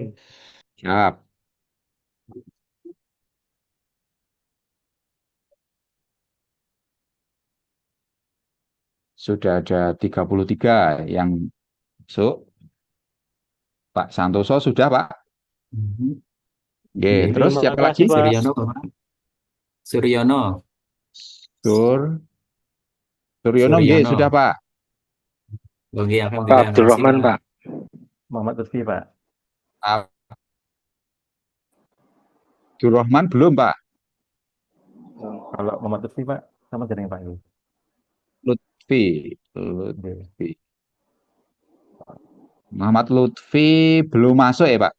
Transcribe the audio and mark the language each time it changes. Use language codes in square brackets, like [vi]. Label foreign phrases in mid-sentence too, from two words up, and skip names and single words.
[id] Siap. Sudah ada 33 yang masuk. Pak Santoso sudah, Pak? Oke, Nggih. terus Terima siapa lagi? kasih Pak. Suryono, Pak. Suryono. Sur Suryono, nggih, Suryono. sudah, Pak. Oh, nggih, Pak alhamdulillah. Makasih, Abdurrahman Pak. Pak. Muhammad Lutfi, Pak. Abdurrahman belum, Pak. Kalau Muhammad Lutfi, Pak, sama dengan Pak. Lutfi. Lutfi. Muhammad Lutfi belum masuk ya, Pak.